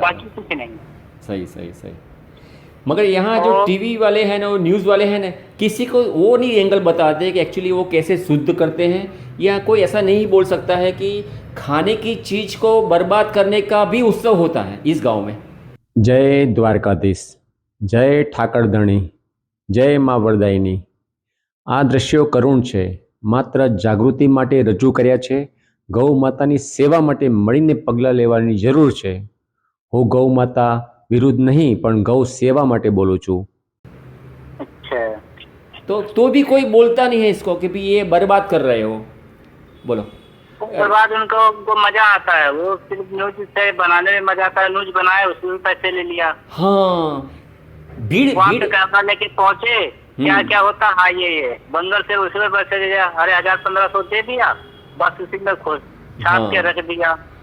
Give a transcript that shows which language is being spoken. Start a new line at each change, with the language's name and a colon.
Hindi: बाकी कुछ नहीं। सही सही सही। मगर यहाँ जो टीवी वाले हैं ना, वो न्यूज़ वाले हैं ना, किसी को वो नहीं एंगल बताते कि एक्चुअली वो कैसे शुद्ध करते हैं, या कोई ऐसा नहीं बोल सकता है कि खाने की चीज़ को बर्बाद करने का भी उत्सव होता है इस गांव में।
Gujarati: जय द्वारकाधीश, जय ઠાકરધણી, જય મા વરદાયિની। આ દ્રશ્યો કરુણ છે, માત્ર જાગૃતિ માટે રજૂ કર્યા છે। ગૌ માતાની સેવા માટે મળીને પગલાં લેવાની જરૂર છે। હું ગૌ માતા વિરુદ્ધ નહીં, પણ ગૌ સેવા માટે બોલું છું।
Hindi: अच्छा, तो भी कोई बोलता नहीं है इसको कि भी ये बर्बाद कर रहे हो। बोलो। उसके बाद उनको मजा आता है, वो सिर्फ न्यूज से बनाने में मजा आता है, न्यूज बनाए उसमें पैसे ले लिया। हाँ, भीड़ वहाँ पे भीड़ कैमरा लेके पहुंचे, क्या क्या होता, हाँ ये बंगल से उसमें पैसे दे दिया, अरे 1000-1500 दे दिया, बस उसी में खुश छाप के रख दिया।